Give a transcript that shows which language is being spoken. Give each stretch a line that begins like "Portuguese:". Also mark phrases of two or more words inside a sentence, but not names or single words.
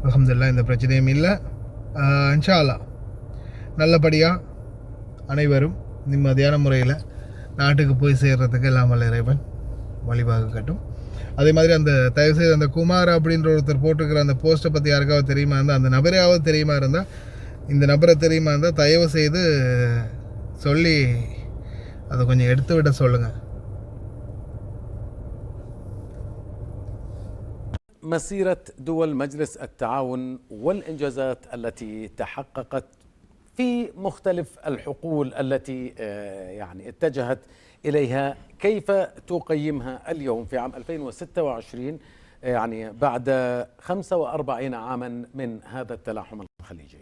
Tamil: அல்ஹம்துலில்லாஹ் எந்த பிரச்சனையும் இல்லை.
Arabic: إن شاء الله
Tamil: நல்லபடியாக அனைவரும் நிம்மதியான முறையில் நாட்டுக்கு போய் சேர்கிறதுக்கு எல்லாம் வல்ல இறைவன் வழிவகுக்கட்டும். அதே மாதிரி அந்த தயவுசெய்து அந்த குமார் அப்படின்ற ஒருத்தர் போட்டிருக்கிற அந்த போஸ்ட்டை பற்றி யாருக்காவது தெரியுமா இருந்தால், அந்த நபரையாவது தெரியுமா இருந்தால், இந்த நபரை தெரியுமா இருந்தால் தயவு செய்து சொல்லி அதை கொஞ்சம் எடுத்து விட சொல்லுங்கள்.
Arabic: مسيرة دول مجلس التعاون والإنجازات التي تحققت في مختلف الحقول التي يعني اتجهت إليها، كيف تقيمها اليوم في عام 2026 يعني بعد 45 عاما من هذا التلاحم الخليجي؟